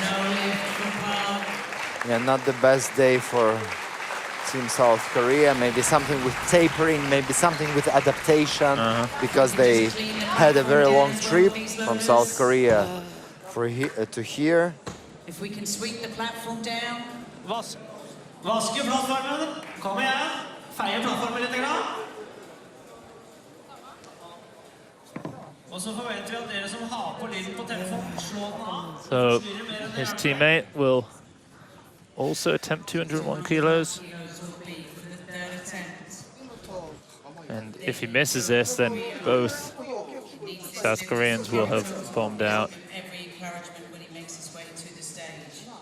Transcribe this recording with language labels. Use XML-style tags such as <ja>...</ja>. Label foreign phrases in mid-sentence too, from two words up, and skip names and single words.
<en>Yeah, not the best day for Team South Korea. Maybe something with tapering, maybe something with adaptation, because they had a very long trip from South Korea to here. If we can sweep the platform down.</en> <no>Vaske plattformen. Kom igjen. Feie plattformen litt grann. Og så forventer vi at dere som har på lyd på telefonen, slå den av.</no> <en>So his teammate will also attempt 201 kilos. And if he misses this, then both South Koreans will have bombed out. Every encouragement when he makes his way to the stage.</en>